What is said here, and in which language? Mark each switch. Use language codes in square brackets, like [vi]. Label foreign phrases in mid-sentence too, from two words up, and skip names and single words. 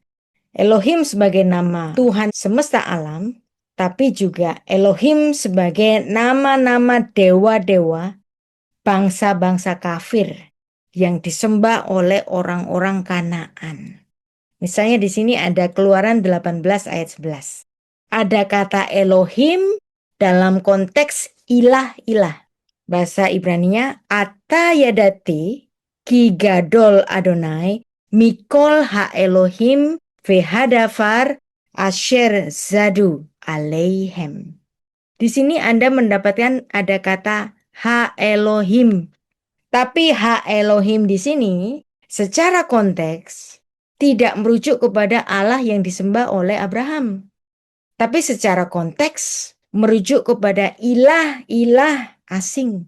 [id] Elohim sebagai nama Tuhan semesta alam, tapi juga Elohim sebagai nama-nama dewa-dewa bangsa-bangsa kafir yang disembah oleh orang-orang Kanaan. Misalnya di sini ada Keluaran 18 ayat 11. Ada kata Elohim dalam konteks ilah-ilah. Bahasa Ibraninya [he] עתה ידעתי כי גדול אדוני מכל האלוהים והדבר אשר זדו עליהם. [id] Di sini Anda mendapatkan ada kata [he] האלוהים. [id] Tapi [he] האלוהים [id] di sini secara konteks tidak merujuk kepada Allah yang disembah oleh Abraham. Tapi secara konteks merujuk kepada ilah-ilah asing.